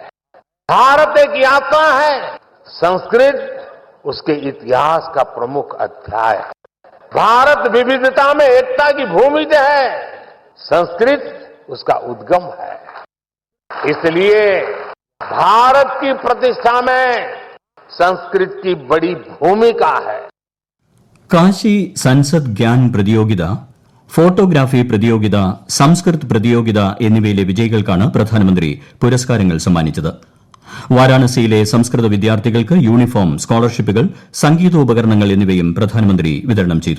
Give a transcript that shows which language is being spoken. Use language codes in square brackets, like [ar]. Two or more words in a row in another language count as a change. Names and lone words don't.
[hi] भारत एक यात्रा है, संस्कृत उसके इतिहास का प्रमुख अध्याय है. भारत विविधता में एकता की भूमि है, संस्कृत उसका उद्गम है. इसलिए भारत की प्रतिष्ठा में संस्कृत की बड़ी भूमिका है. [ml] കാശി സൻസദ് ഗ്യാൻ പ്രതിയോഗിത, ഫോട്ടോഗ്രാഫി പ്രതിയോഗിത, സംസ്കൃത് പ്രതിയോഗിത എന്നിവയിലെ വിജയികൾക്കാണ് പ്രധാനമന്ത്രി പുരസ്കാരങ്ങൾ സമ്മാനിച്ചത്. വാരാണസിയിലെ സംസ്കൃത വിദ്യാർത്ഥികൾക്ക് യൂണിഫോം, സ്കോളർഷിപ്പുകൾ, സംഗീതോപകരണങ്ങൾ എന്നിവയും പ്രധാനമന്ത്രി വിതരണം ചെയ്തു.